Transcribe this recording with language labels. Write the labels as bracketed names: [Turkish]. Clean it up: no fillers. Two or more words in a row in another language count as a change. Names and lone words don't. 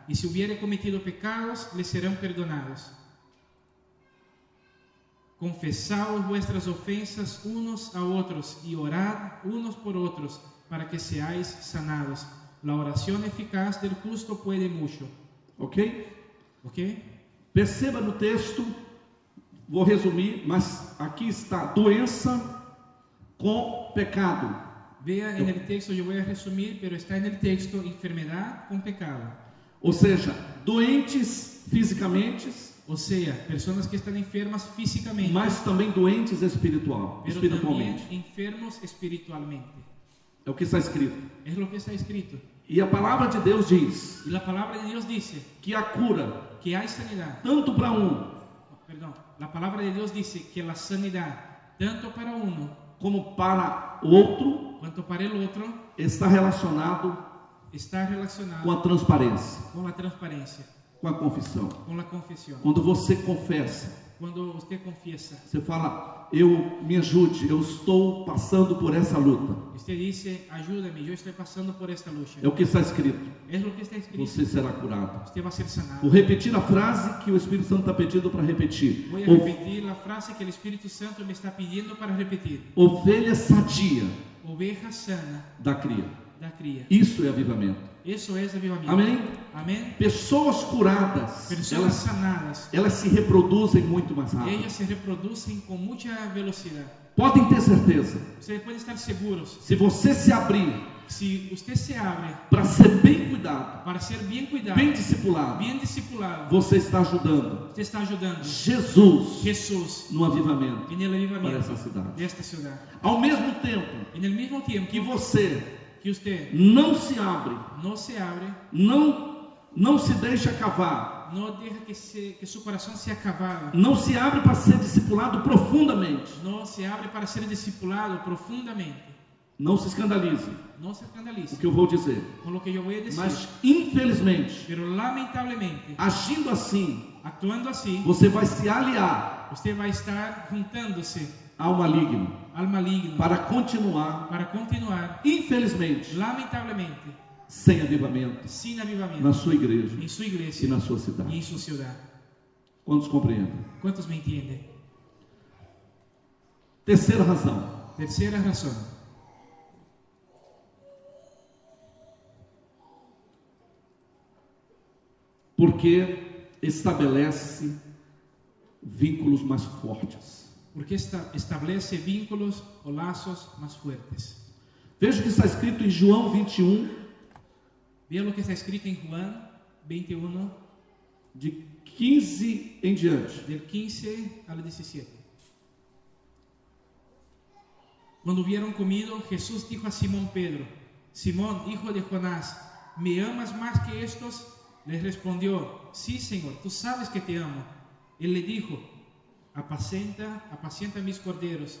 [Spanish] Y si hubiere cometido pecados, le serán perdonados. Confesaos vuestras ofensas unos a otros y orad unos por otros, para que seáis sanados. La oración eficaz del justo puede mucho. Ok? Ok? [Portuguese] Perceba no texto, vou resumir, mas aqui está doença com pecado. [Spanish] Vea en el texto, yo voy a resumir, pero está en el texto enfermedad con pecado. [Portuguese] Ou seja, doentes fisicamente, [Spanish] O sea, personas que están enfermas físicamente, [Portuguese] mas também doentes pero espiritualmente. [Spanish] también enfermos espiritualmente. [Portuguese] É o que está escrito. [Spanish] Es lo que está escrito. [Portuguese] E a palavra de Deus diz [Spanish] Y la palabra de Dios dice [Portuguese] que a cura, [Spanish] que hay sanidad. [Portuguese] tanto para [Spanish] Perdón, la palabra de Dios dice que la sanidad, tanto para uno [Portuguese] como para o outro, [Spanish] cuanto para el otro, [Portuguese] está relacionado [Spanish] está relacionado [Portuguese] com a transparência, [Spanish] con la transparencia, [Portuguese] com a confissão. [Spanish] con la confesión. [Portuguese] Quando você confessa, [Spanish] Cuando usted confiesa, [Portuguese] você fala: me ajude, eu estou passando por essa luta. [Spanish] usted dice, ayúdame, yo estoy pasando por esta lucha. [Portuguese] É o que está escrito. [Spanish] Es lo que está escrito. [Portuguese] Você será curado. [Spanish] Usted va a ser sanado. [Portuguese] Vou repetir a frase que o Espírito Santo está pedindo para repetir. [Spanish] Voy a repetir la frase que el Espíritu Santo me está pidiendo para repetir. [Portuguese] Ovelha sadia [Spanish] Oveja sana [Portuguese] da cria. [Spanish] da cría. [Portuguese] Isso é avivamento. [Spanish] Eso es avivamiento. [Portuguese] Amém? [Spanish] Amén. [Portuguese] Pessoas curadas, [Spanish] Personas sanadas, [Portuguese] elas se reproduzem muito mais rápido. [Spanish] ellas se reproducen con mucha velocidad. [Portuguese] Podem ter certeza. [Spanish] Ustedes pueden estar seguros, [Portuguese] Se você se abrir [Spanish] si usted se abre [Portuguese] para ser bem cuidado, [Spanish] para ser bien cuidado, [Portuguese] bem discipulado, [Spanish] bien discipulado, [Portuguese] você está ajudando [Spanish] usted está ayudando [Portuguese] Jesus [Spanish] Jesús [Portuguese] no avivamento [Spanish] en el avivamiento [Portuguese] para essa cidade. [Spanish] de esta ciudad. [Portuguese] Ao mesmo tempo [Spanish] En el mismo tiempo [Portuguese] que você [Spanish] que usted [Portuguese] não se abre, [Spanish] no se abre, [Portuguese] não se deixa cavar, [Spanish] no deja que su corazón sea cavado, [Portuguese] não se abre para ser discipulado profundamente, [Spanish] no se abre para ser discipulado profundamente, [Portuguese] não se escandalize [Spanish] no se o escandalice [Portuguese] que eu vou dizer, [Spanish] con lo que yo voy a decir. [Portuguese] mas infelizmente, [Spanish] Pero lamentablemente, [Portuguese] agindo assim, [Spanish] actuando así, [Portuguese] você vai se aliar [Spanish] usted va a estar juntándose [Portuguese] ao maligno [Spanish] al maligno [Portuguese] para continuar, infelizmente, [Spanish] lamentablemente, [Portuguese] sem avivamento [Spanish] sin avivamiento [Portuguese] na sua igreja [Spanish] en su [Portuguese] e [Spanish] iglesia [Portuguese] na sua [Spanish] y [Portuguese] cidade. [Spanish] en su ciudad. [Portuguese] Quantos compreendem? [Spanish] ¿Cuántos me entienden? [Portuguese] Terceira razão. [Spanish] Tercera razón. [Portuguese] porque estabelece vínculos mais fortes. [Spanish] Porque establece vínculos o laços más fuertes. [Portuguese] Veja o que está escrito em João 21. Veja o que está escrito em Juan 21, de 15 em diante. [Spanish] del 15 al 17. Cuando hubieron comido, Jesús dijo a Simón Pedro: Simón, hijo de Jonás, ¿me amas más que estos? Le respondió: sí, Señor, tú sabes que te amo. Él le dijo: apacienta mis corderos.